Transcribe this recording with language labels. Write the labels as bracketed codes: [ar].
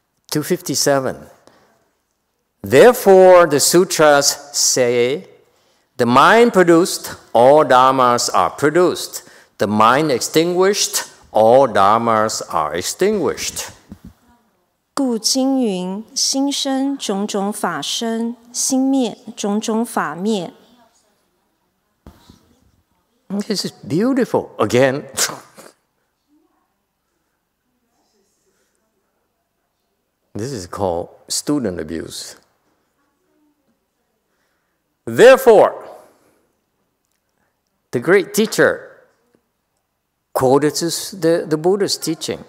[en] 257. Therefore, the sutras say, the mind produced, all dharmas are produced. The mind extinguished, all dharmas are extinguished. [zh] 故经云：心生种种法生，心灭种种法灭。 [en] This is beautiful. Again, this is called student abuse. Therefore, the great teacher quoted the Buddha's teaching.